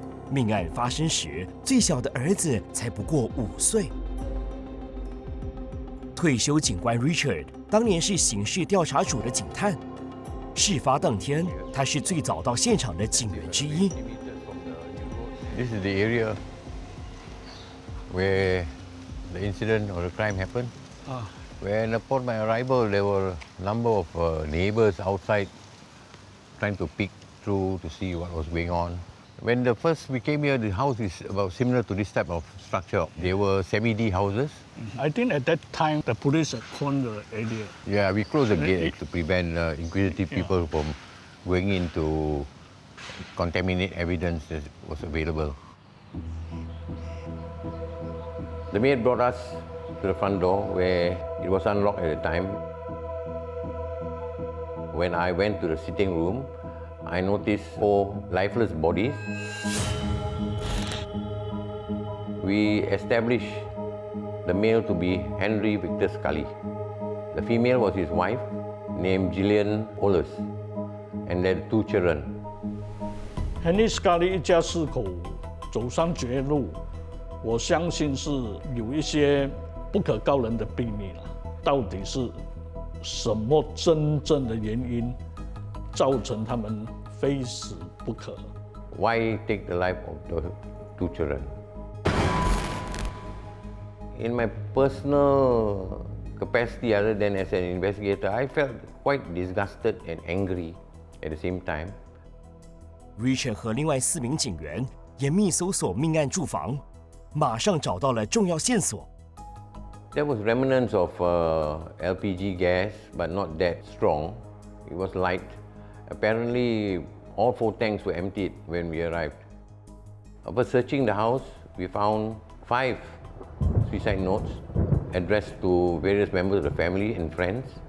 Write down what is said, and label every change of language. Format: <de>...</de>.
<zh>命案发生时，最小的儿子才不过5岁。退休警官 Richard 当年是刑事调查组的警探，事发当天，他是最早到现场的警员之一。</zh> <en>This is the area where the incident or the crime happened. When upon my arrival, there were a number of neighbors outside trying to peek through to see what was going on. When we came here, the house is about similar to this type of structure. They were semi-D houses. I think at that time the police had closed the area. Yeah, we closed the gate to prevent inquisitive people from going in to contaminate evidence that was available. The maid brought us to the front door where it was unlocked at the time. When I went to the sitting room, I noticed 4 lifeless bodies. We established the male to be Henry Victor Scully. The female was his wife, named Gillian Oles, and they had 2 children.</en> <zh>Henry Scully 一家4口走上绝路，我相信是有一些不可告人的秘密了。到底是什么真正的原因造成他们非死不可</zh> <en>Why take the life of the 2 children? In my personal capacity other than as an investigator, I felt quite disgusted and angry at the same time.</en> <zh>Richard 和另外4名警员严密搜索命案住房，马上找到了重要线索。</zh> <en>There was remnants of LPG gas, but not that strong. It was light. Apparently, all 4 tanks were emptied when we arrived. After searching the house, we found 5 suicide notes addressed to various members of the family and friends.</en>